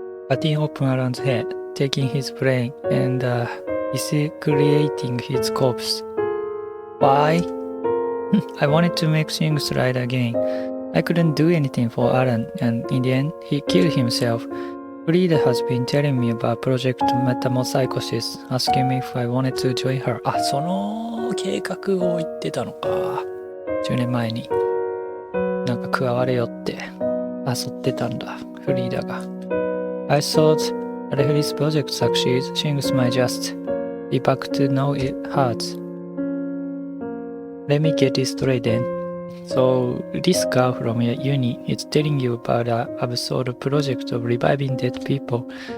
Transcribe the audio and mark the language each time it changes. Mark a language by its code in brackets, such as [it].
[en] Cutting open Alan's head, taking his brain, and creating his corpse. Why? I wanted to make things right again. I couldn't do anything for Alan, and in the end, he killed himself. Frida has been telling me about Project Metempsychosis, asking me if I wanted to join her. [ja] その計画を言ってたのか。10年前に。なんか加われよって誘ってたんだ、フリーダが。 [en] I thought that if this project succeeds, things might just be back to how it hurts. Let me get this straight then. So, this girl from your uni is telling you about an absurd project of reviving dead people.